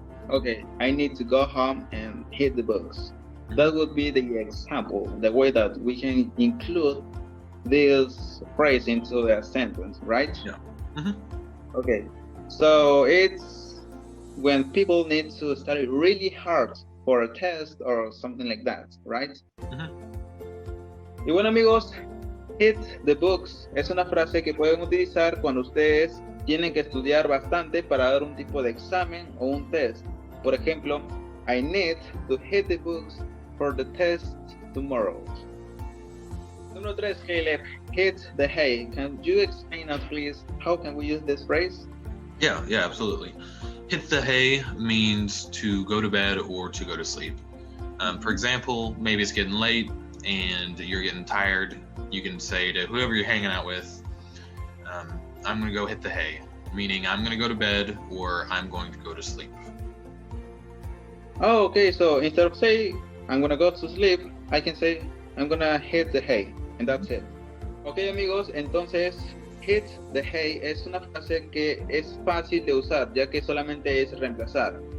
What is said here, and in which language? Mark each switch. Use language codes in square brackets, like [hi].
[en] Okay, I need to go home and hit the books. That would be the example, the way that we can include this phrase into a sentence, right? Yeah. Okay, so it's when people need to study really hard for a test or something like that, right? [es] Y bueno amigos, [en] hit the books [es] es una frase que pueden utilizar cuando ustedes tienen que estudiar bastante para dar un tipo de examen o un test. Por ejemplo, [en] I need to hit the books for the test tomorrow. [es] Número 3, [en] Caleb, hit the hay. Can you explain us, please, how can we use this phrase? Yeah, absolutely. Hit the hay means to go to bed or to go to sleep. For example, maybe it's getting late and you're getting tired. You can say to whoever you're hanging out with, I'm going to go hit the hay, meaning I'm going to go to bed or I'm going to go to sleep. Oh, okay, so instead of saying I'm going to go to sleep, I can say I'm going to hit the hay, and that's it. [es] Okay, amigos, entonces [en] hit the hay [es] es una frase que es fácil de usar, ya que solamente es reemplazar.